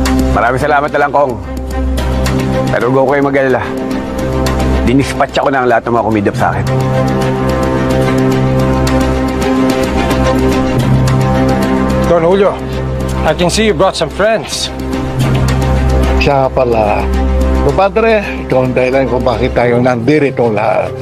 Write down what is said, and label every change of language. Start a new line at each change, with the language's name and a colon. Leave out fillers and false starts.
Filipino: Maraming salamat na lang, Kong. Pero huwag ko kayo mag-alala. Dinispatch ako na ang lahat ng mga kumidap sa akin.
English: Don Julio, I can see you brought some friends.
Filipino: Siya pala. Compadre, ikaw ang dahilan kung bakit tayo nandirito lahat.